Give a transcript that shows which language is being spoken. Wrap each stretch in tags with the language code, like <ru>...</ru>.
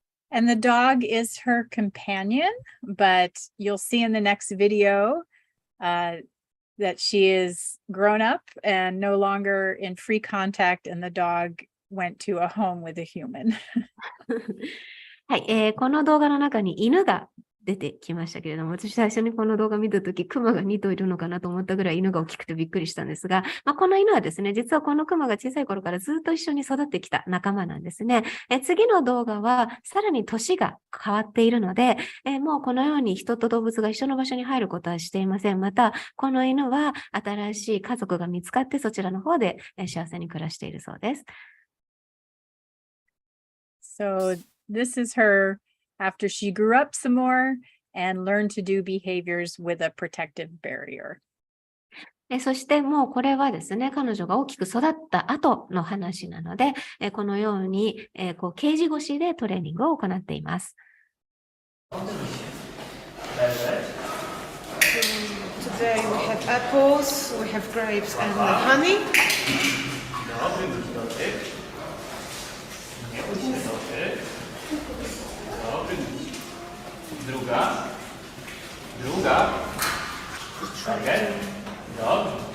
<en>And the dog is her companion, but you'll see in the next video that she is grown up and no longer in free contact, and the dog went to a home with a human.</en> <ja>はい、この動画の中に犬が出てきましたけれども、私最初にこの動画見たとき、クマが2頭いるのかなと思ったぐらい犬が大きくてびっくりしたんですが、この犬はですね、実はこのクマが小さい頃からずっと一緒に育ってきた仲間なんですね。次の動画はさらに年が変わっているので、もうこのように人と動物が一緒の場所に入ることはしていません。また、この犬は新しい家族が見つかってそちらの方で幸せに暮らしているそうです。</ja> <en>So this is her after she grew up some more and learned to do behaviors with a protective barrier.</en> <ja>そしてもうこれはですね、彼女が大きく育った後の話なので、このようにこうケージ越しでトレーニングを行っています。</ja> <en>Today we have apples, we have grapes and honey.</en> <pl>Dobry, dobry. Nie bój się, dobry. Dobry. Druga. Okay. Dobry.</pl>